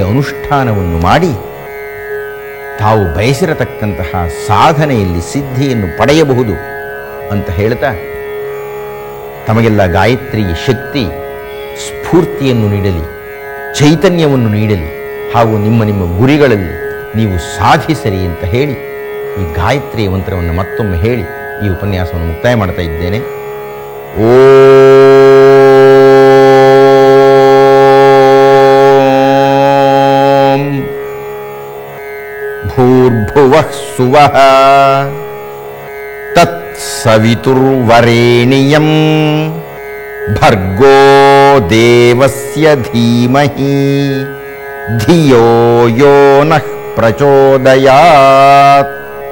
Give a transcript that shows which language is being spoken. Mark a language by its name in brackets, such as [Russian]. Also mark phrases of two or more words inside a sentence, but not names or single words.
[Kannada] ಅನುಷ್ಠಾನವನ್ನು ಮಾಡಿ ತಾವು ಬಯಸಿರತಕ್ಕಂತಹ ಸಾಧನೆಯಲ್ಲಿ ಸಿದ್ಧಿಯನ್ನು ಪಡೆಯಬಹುದು ಅಂತ ಹೇಳ್ತಾ, ತಮಗೆಲ್ಲ ಗಾಯತ್ರಿ ಶಕ್ತಿ ಸ್ಫೂರ್ತಿಯನ್ನು ನೀಡಲಿ, ಚೈತನ್ಯವನ್ನು ನೀಡಲಿ, ಹಾಗೂ ನಿಮ್ಮ ನಿಮ್ಮ ಗುರಿಗಳಲ್ಲಿ ನೀವು ಸಾಧಿಸರಿ ಅಂತ ಹೇಳಿ ಈ ಗಾಯತ್ರಿಯ ಮಂತ್ರವನ್ನು ಮತ್ತೊಮ್ಮೆ ಹೇಳಿ ಈ ಉಪನ್ಯಾಸವನ್ನು ಮುಕ್ತಾಯ ಮಾಡ್ತಾ ಇದ್ದೇನೆ. [Sanskrit] ओं भूर्भुवः सुवः तत्सवितुर्वरेण्यं भर्गो देवस्य धीमहि धियो यो नः प्रचोदयात्.